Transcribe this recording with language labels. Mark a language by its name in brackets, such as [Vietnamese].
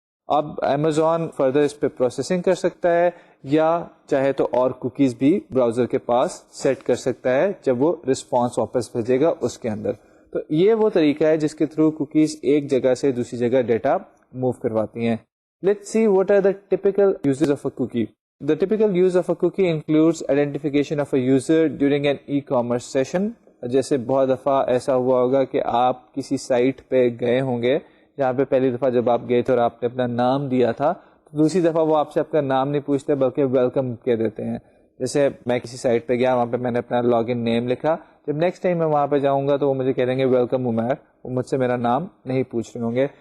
[Urdu] اب Amazon further اس پہ processing کر سکتا ہے، یا چاہے تو اور کوکیز بھی براؤزر کے پاس سیٹ کر سکتا ہے جب وہ رسپانس واپس بھیجے گا اس کے اندر. تو یہ وہ طریقہ ہے جس کے تھرو کوکیز ایک جگہ سے دوسری جگہ ڈیٹا موو کرواتی ہیں. [English] Let's see what are the typical uses of a cookie. The typical use of a cookie includes identification of a user during an e-commerce session. [Urdu] جیسے بہت دفعہ ایسا ہوا ہوگا کہ آپ کسی سائٹ پہ گئے ہوں گے جہاں پہ پہلی دفعہ جب آپ گئے تھے اور آپ نے اپنا نام دیا تھا، تو دوسری دفعہ وہ آپ سے آپ کا نام نہیں پوچھتے بلکہ ویلکم کہہ دیتے ہیں. جیسے میں کسی سائٹ پہ گیا، وہاں پہ میں نے اپنا لاگ ان نیم لکھا، جب نیکسٹ ٹائم میں وہاں پہ جاؤں گا تو وہ مجھے کہہ دیں گے ویلکم عمیر، وہ مجھ سے میرا نام نہیں پوچھ رہے ہوں گے.